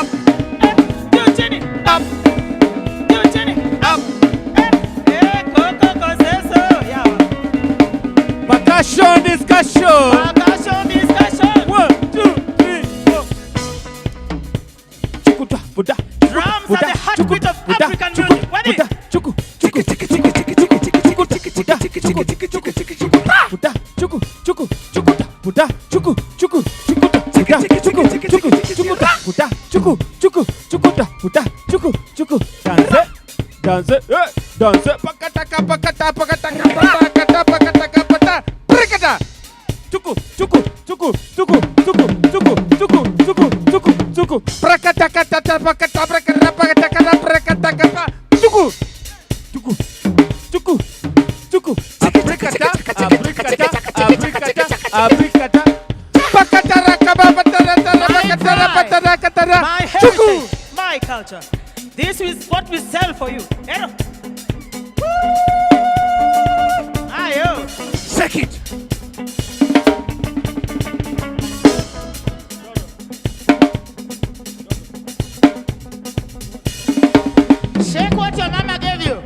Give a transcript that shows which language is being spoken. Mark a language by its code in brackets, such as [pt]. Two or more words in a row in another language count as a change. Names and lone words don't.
[en] Do chinny up. Do chinny up. Coco say so. Yeah. Percussion discussion. Percussion discussion. 1, 2, 3, 4. Chukuta, buda. Drums are the heartbeat of African music. Ready? Chuku, chuku, chuku, chuku, chuku, chuku, chuku, chuku, buda, chuku, chuku, chuku, chuku, chuku, buda, chuku, chuku, chukuta, buda, chuku, chuku, chukuta, buda, chuku, chuku, chukuta, buda, chuku, chuku, chukuta, buda, chuku, chuku. Dance, dance, dance. Pakataka, pakata, pakataka, pakata, pakataka, pakata, prikata. Chuku, chuku, chuku, chuku, chuku, chuku, chuku, chuku, chuku, chuku. Prakataka, tata, pakata, prakata, pakataka, prakataka, chuku, chuku, chuku, chuku. Abrikata, abrikata, abrikata, abrikata. Pakatara, kabapatara, pakatara, patara, katara. My Chuku. heritage, my culture. This is what we sell for you. Hello. Ayo. Shake it. Shake what your mama gave you.